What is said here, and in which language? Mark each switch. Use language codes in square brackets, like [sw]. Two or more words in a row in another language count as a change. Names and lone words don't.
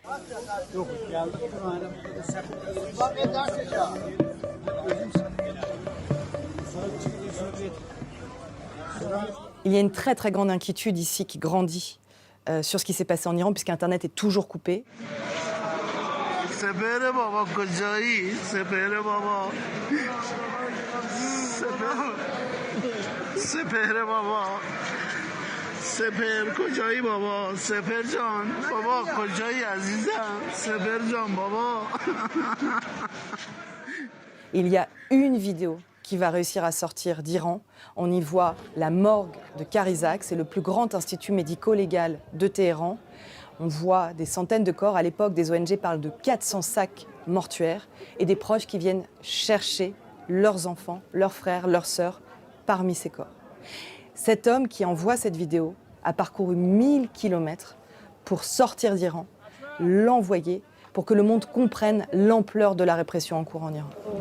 [fr] Il y a une très très grande inquiétude ici qui grandit sur ce qui s'est passé en Iran puisque Internet est toujours coupé. [fa] سپهر بابا کجایی؟ سپهر بابا سپهر بابا سپهر کجایی بابا سپهر جان بابا کجایی عزیزم سپهر جان بابا. [fr] Il y a une vidéo qui va réussir à sortir d'Iran. On y voit la morgue de Karizak, c'est le plus grand institut médico-légal de Téhéran. On voit des centaines de corps. À l'époque, des ONG parlent de 400 sacs mortuaires et des proches qui viennent chercher leurs enfants, leurs frères, leurs sœurs parmi ces corps. Cet homme qui envoie cette vidéo a parcouru 1000 kilomètres pour sortir d'Iran, l'envoyer pour que le monde comprenne l'ampleur de la répression en cours en Iran.